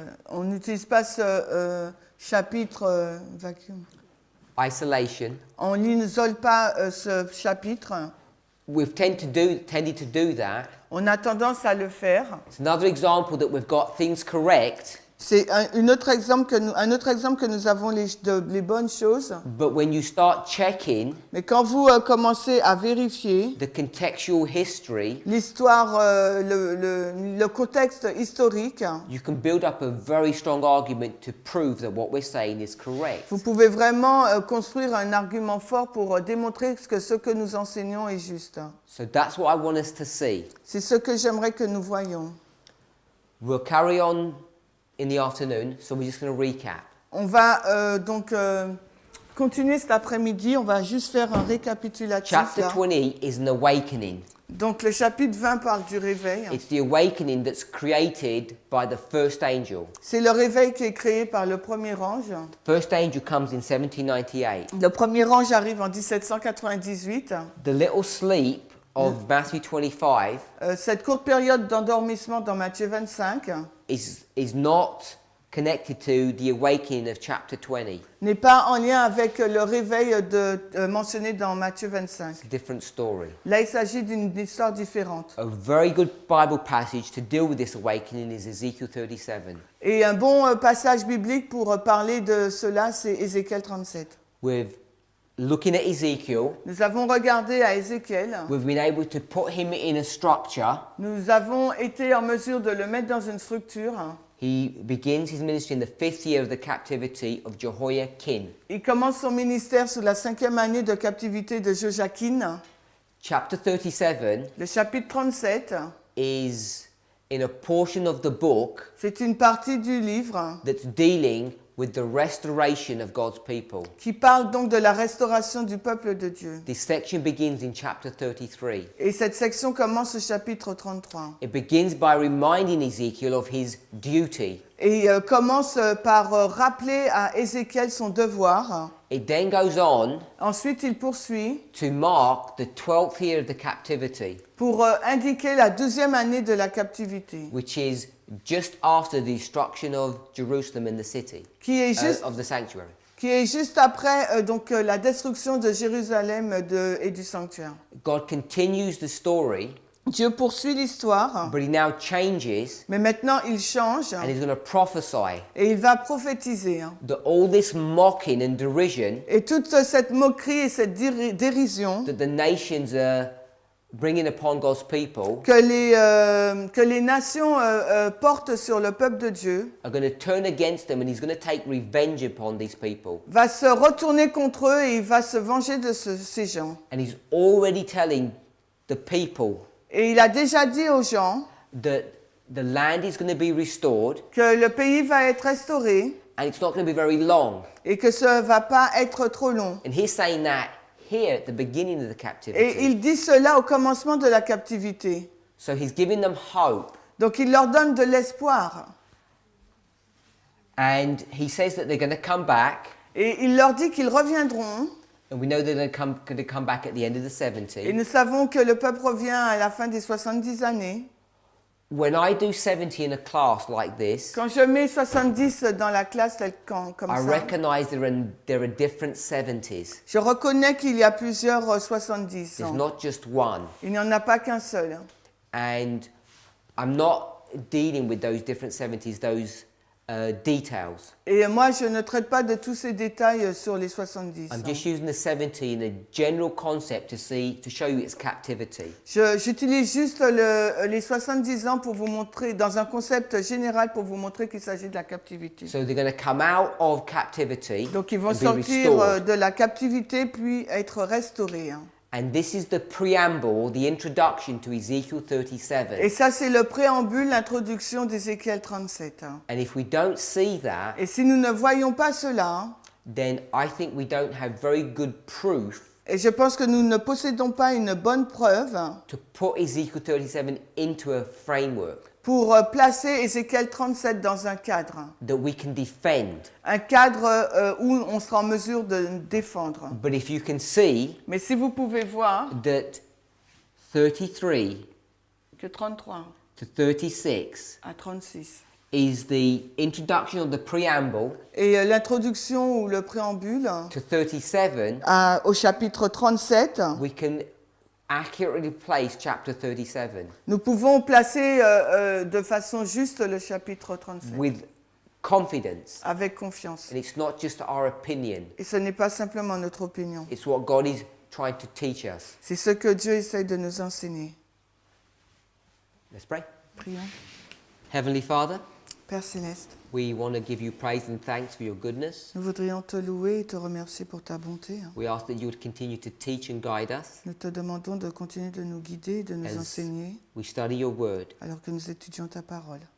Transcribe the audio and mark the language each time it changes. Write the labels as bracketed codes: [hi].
[fr] On n'utilise pas ce chapitre vacuum. [en] Isolation. [fr] On n'isole pas ce chapitre. [en] We've tended to do that. [fr] On a tendance à le faire. [en] It's another example that we've got things correct. [fr] C'est un autre exemple que nous avons les bonnes choses. [en] But when you start checking [fr] Mais quand vous commencez à vérifier [en] the contextual history, [fr] l'histoire, le contexte historique, [en] you can build up a very strong argument to prove that what we're saying is correct. [fr] vous pouvez vraiment construire un argument fort pour démontrer que ce que nous enseignons est juste. [en] So that's what I want us to see. [fr] C'est ce que j'aimerais que nous voyions. [en] We'll carry on in the afternoon, so we're just going to recap. [fr] On va donc continuer cet après-midi. On va juste faire un récapitulatif. [en] Chapter [fr] Là. [en] 20 is an awakening. [fr] Donc le chapitre 20 parle du réveil. [en] It's the awakening that's created by the first angel. [fr] C'est le réveil qui est créé par le premier ange. [en] The first angel comes in 1798. [fr] Le premier ange arrive en 1798. [en] The little sleep of Matthew 25 [fr] Cette courte période d'endormissement dans Matthieu 25 [en] is not connected to the awakening of chapter 20. [fr] n'est pas en lien avec le réveil mentionné dans Matthieu 25. [en] It's a different story. [fr] Là, il s'agit d'une histoire différente. [en] A very good Bible passage to deal with this awakening is Ezekiel 37, [fr] Et un bon passage biblique pour parler de cela, c'est Ézéchiel 37. [en] with looking at Ezekiel, [fr] nous avons regardé à Ézéchiel, [en] we've been able to put him in a structure. [fr] nous avons été en mesure de le mettre dans une structure. [en] He begins his ministry in the 5th year of the captivity of Jehoiakim. [fr] Il commence son ministère sous la 5e année de captivité de Joachim. [en] Chapter 37 [fr] Le chapitre 37, [en] is in a portion of the book [fr] c'est une partie du livre [en] that's dealing with the restoration of God's people. [fr] qui parle donc de la restauration du peuple de Dieu. [en] This section begins in chapter 33. [fr] Et cette section commence au chapitre 33. [en] It begins by reminding Ezekiel of his duty. [fr] Et commence par rappeler à Ézéchiel son devoir. [en] It then goes on [fr] Ensuite, il poursuit [en] to mark the 12th year of the captivity, [fr] pour indiquer la 12e année de la captivité, [en] which is just after the destruction of Jerusalem and the city, [fr] qui est juste, [en] of the sanctuary. [fr] après la destruction de Jérusalem et du sanctuaire. [en] God continues the story, [fr] Dieu poursuit l'histoire, [en] but he now changes [fr] mais maintenant il change [en] and he's going to prophesy [fr] et il va prophétiser. [en] that all this mocking and derision [fr] Et toute cette moquerie et cette dérision [en] that the nations are bringing upon God's people [fr] que les nations portent sur le peuple de Dieu [en] are going to turn against them, and he's going to take revenge upon these people. [fr] va se retourner contre eux et il va se venger de ces gens. [en] And he's already telling the people [fr] Et il a déjà dit aux gens [en] that the land is going to be restored, [fr] que le pays va être restauré [en] and it's not going to be very long. [fr] et que ça ne va pas être trop long. [en] And he's saying that here at the beginning of the [fr] Et [en] captivity. [fr] il dit cela au commencement de la captivité. [en] So he's giving them hope, [fr] Donc il leur donne de l'espoir. [en] and he says that they're going to come back, [fr] Et il leur dit qu'ils reviendront. [en] and we know they're going to come back at the end of the [fr] Et [en] 70. [fr] nous savons que le peuple revient à la fin des 70 années. [en] When I do 70 in a class like this, [fr] Quand je mets 70 dans la classe comme [en] I [fr] ça, [en] recognize there are different 70s. [fr] je reconnais qu'il y a plusieurs 70 [en] There's [fr] ans. [en] not just one. [fr] Il n'y en a pas qu'un seul. [en] And I'm not dealing with those different 70s, those details. [fr] Et moi, je ne traite pas de tous ces détails sur les 70 [en] I'm [fr] ans. [en] just using the 70 in a general concept to show you its captivity. [fr] J'utilise juste les 70 ans pour vous montrer, dans un concept général, pour vous montrer qu'il s'agit de la captivité. [en] So they're going to come out of captivity [fr] Donc ils vont [en] and be [fr] sortir [en] restored. [fr] de la captivité puis être restaurés. [en] And this is the preamble, the introduction to Ezekiel [fr] Et [en] 37. [fr] ça, c'est le préambule, l'introduction d'Ézéchiel 37. [en] And if we don't see that, [fr] Et si nous ne voyons pas cela, [en] then I think we don't have very good proof [fr] et je pense que nous ne possédons pas une bonne preuve [en] to put Ezekiel 37 into a framework [fr] pour placer Ézéchiel 37 dans un cadre. [en] that we can defend. [fr] Un cadre où on sera en mesure de défendre. [en] But if you can see [fr] Mais si vous pouvez voir [en] that 33 [fr] que 33 [en] to 36 [fr] à 36 [en] is the introduction of the preamble [fr] et l'introduction ou le préambule [en] to 37, [fr] au chapitre 37, [en] we can accurately place chapter 37 [fr] nous pouvons placer de façon juste le chapitre 37 [en] with confidence. [fr] avec confiance. [en] And it's not just our opinion, [fr] Et ce n'est pas simplement notre opinion. [en] it's what God is trying to teach us. [fr] C'est ce que Dieu essaie de nous enseigner. [en] Let's pray. [fr] Prions. [en] Heavenly Father, [fr] Père Céleste, [en] we want to give you praise and thanks for your goodness. [fr] nous voudrions te louer et te remercier pour ta bonté. [en] We ask that you would continue to teach and guide us [fr] Nous te demandons de continuer de nous guider, de nous [en] as [fr] enseigner, [en] we study your word. [fr] alors que nous étudions ta parole.